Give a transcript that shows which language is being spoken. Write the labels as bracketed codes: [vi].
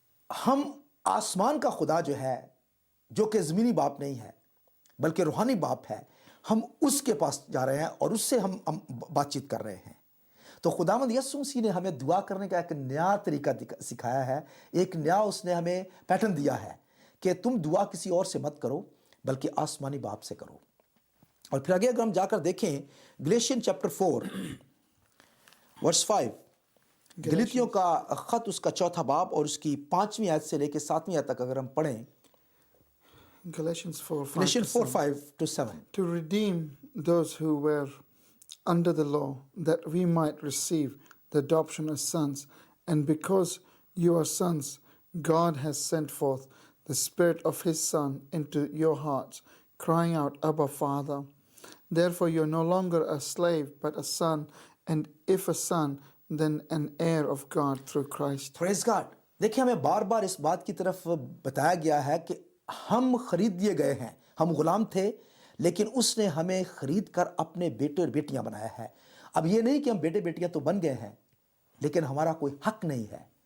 [ur] ہم آسمان کا خدا جو ہے، جو کہ زمینی باپ نہیں ہے بلکہ روحانی باپ ہے، ہم اس کے پاس جا رہے ہیں اور اس سے ہم بات چیت کر رہے ہیں۔ تو خداوند یسوع مسیح نے ہمیں دعا کرنے کا ایک نیا طریقہ سکھایا ہے، ایک نیا اس نے ہمیں پیٹرن دیا ہے کہ تم دعا کسی اور سے مت کرو بلکہ آسمانی باپ سے کرو۔ اور پھر آگے اگر ہم جا کر دیکھیں گلیشین چیپٹر 4 ورس 5، گلیتیوں کا خط اس کا 4 باب اور اس کی 5ویں آیت سے لے کے 7ویں آیت تک اگر ہم پڑھیں، [en] Galatians 4, 5 [ur] گلیشین [en] to 4, 7. 5 to 7۔ To redeem those who were under the law, that we might receive the adoption as sons. And because you are sons, God has sent forth the Spirit of His Son into your hearts, crying out, Abba, Father. Therefore you are no longer a slave, but a son, and if a son, then an heir of God through Christ. Praise God. [ur] دیکھیں ہمیں بار بار اس بات کی طرف بتایا گیا ہے کہ ہم خرید دیے گئے ہیں، ہم غلام تھے لیکن اس نے ہمیں خرید کر اپنے بیٹے اور بیٹیاں بنایا ہے۔ اب یہ نہیں کہ ہم بیٹے بیٹیاں تو بن گئے ہیں لیکن ہمارا کوئی حق نہیں ہے۔